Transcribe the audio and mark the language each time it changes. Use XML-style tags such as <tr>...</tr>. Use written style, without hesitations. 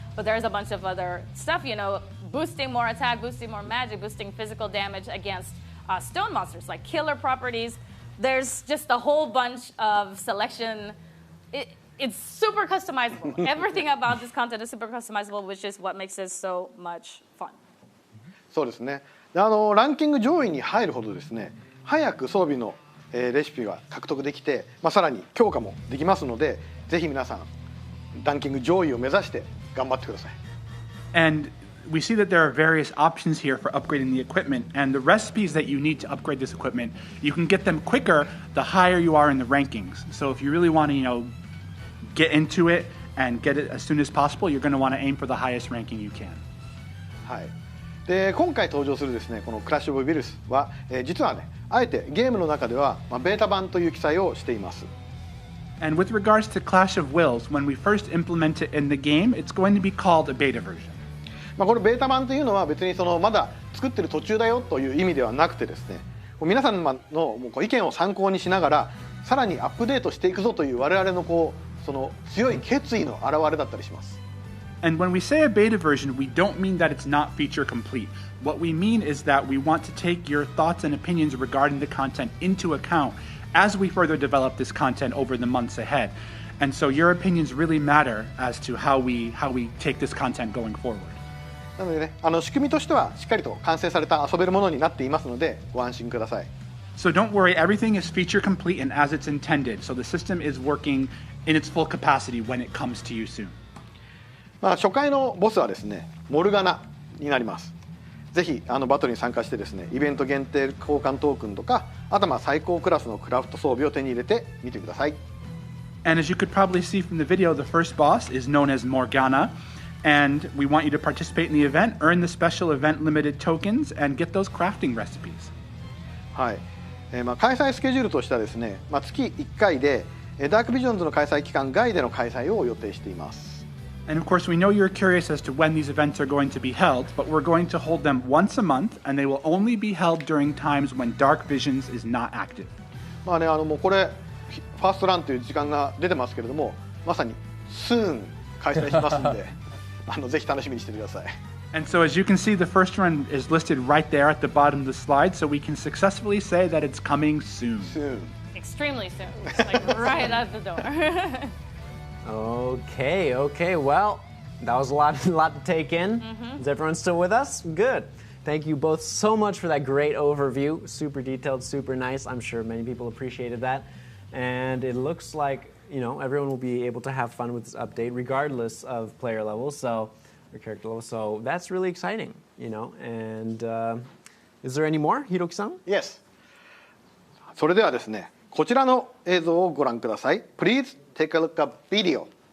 <en>But there's a bunch of other stuff, boosting more attack, boosting more magic, boosting physical damage against stone monsters, like killer properties. There's just a whole bunch of selection. It's super customizable. Everything about this content is super customizable, which is what makes it so much fun.</en> <ja>そうですね。でランキング上位に入るほどですね、早く装備のレシピが獲得できて、さらに強化もできますので、ぜひ皆さんランキング上位を目指して頑張ってください。</ja> <en>And we see that there are various options here for upgrading the equipment, and the recipes that you need to upgrade this equipment, you can get them quicker the higher you are in the rankings. So if you really want to, get into it and get it as soon as possible, you're going to want to aim for the highest ranking you can.</en> <ja>はい。で今回登場するですねこのクラッシュ・オブ・ウィルスは、実はねあえてゲームの中では、ベータ版という記載をしています。</ja> <en>And with regards to Clash of Wills, when we first implement it in the game, it's going to be called a beta version.</en> <ja>これベータ版というのは別にまだ作ってる途中だよという意味ではなくてですね、皆さんの意見を参考にしながらさらにアップデートしていくぞという我々のその強い決意の表れだったりします。</ja> <en>And when we say a beta version, we don't mean that it's not feature complete. What we mean is that we want to take your thoughts and opinions regarding the content into account as we further develop this content over the months ahead. And so your opinions really matter as to how we take this content going forward.</en> <ja>なのでね、仕組みとしてはしっかりと完成された遊べるものになっていますのでご安心ください。</ja> <en>So don't worry, everything is feature complete and as it's intended. So the system is working in its full capacity when it comes to you soon.</en> <ja>初回のボスはですね、モルガナになります。ぜひバトルに参加してですね、イベント限定交換トークンとか、あと最高クラスのクラフト装備を手に入れてみてください。</ja> <en>And as you could probably see from the video, the first boss is known as Morgana, and we want you to participate in the event, earn the special event limited tokens, and get those crafting recipes.</en> <ja>はい。開催スケジュールとしてはですね、月1回でダークビジョンズの開催期間外での開催を予定しています。</ja> <en>And of course, we know you're curious as to when these events are going to be held, but we're going to hold them once a month, and they will only be held during times when Dark Visions is not active.</en> <ja>もうこれファーストランという時間が出てますけれども、まさに soon 開催しますので、ぜひ楽しみにしてください。</ja> <en>And so as you can see, the first run is listed right there at the bottom of the slide, so we can successfully say that it's coming soon. Soon. Extremely soon, like right at the door. Okay. Well, that was a lot to take in. Is everyone still with us? Good. Thank you both so much for that great overview. Super detailed, super nice. I'm sure many people appreciated that. And it looks like, everyone will be able to have fun with this update regardless of player levels, or character level. So that's really exciting, And is there any more, Hiroki-san? Yes.</en> <ja>それではですね、こちらの映像をご覧ください。</ja> <en>Please take a look at video.</en>